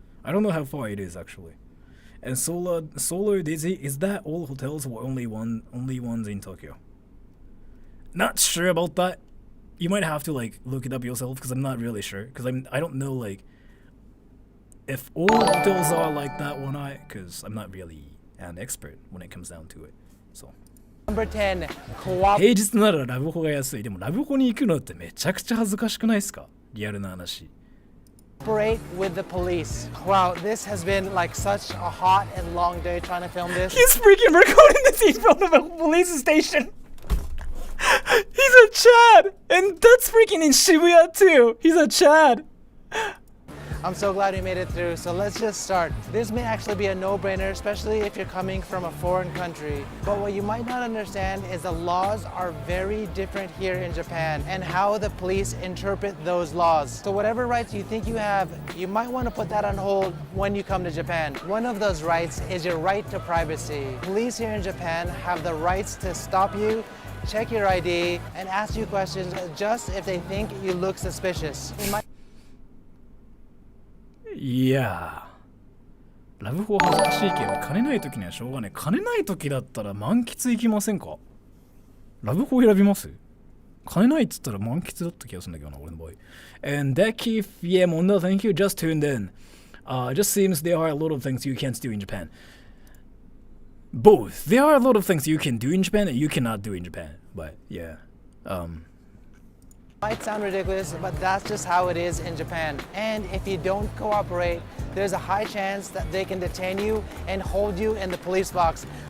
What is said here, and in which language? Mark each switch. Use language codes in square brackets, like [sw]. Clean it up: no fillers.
[en] I don't know how far it is actually. And Solar Dizzy, is that all hotels or only ones in Tokyo? Not sure about that. You might have to like look it up yourself because I'm not really sure. Because I don't know like if all hotels are like that or not. Because I'm not really an expert when it comes down to it. So. number 10, [ja] 平日ならラブホが安い。でもラブホに行くのってめちゃくちゃ恥ずかしくないですか？リアルな話。 [en] Cooperate with the police. Wow, this has been like such a hot and long day trying to film this. He's freaking recording this in front of a police station. He's a Chad! And that's freaking in Shibuya too! He's a Chad! I'm so glad we made it through, so let's just start. This may actually be a no-brainer, especially if you're coming from a foreign country. But what you might not understand is the laws are very different here in Japan and how the police interpret those laws. So whatever rights you think you have, you might want to put that on hold when you come to Japan. One of those rights is your right to privacy. Police here in Japan have the rights to stop you, check your ID, and ask you questions just if they think you look suspicious. [ja] いやー、ラブホ恥ずかしいけど金ない時にはしょうがない。金ない時だったら満喫行きませんか？ラブホ選びます？金ないっつったら満喫だった気がするんだけどな、俺の場合。 [en] And that Keith, yeah, Mondo, thank you, just tuned in. It just seems there are a lot of things you can't do in Japan. Both. There are a lot of things you can do in Japan and you cannot do in Japan. But yeah. Might sound ridiculous, but that's just how it is in Japan. And if you don't cooperate, there's a high chance that they can detain you and hold you in the police box.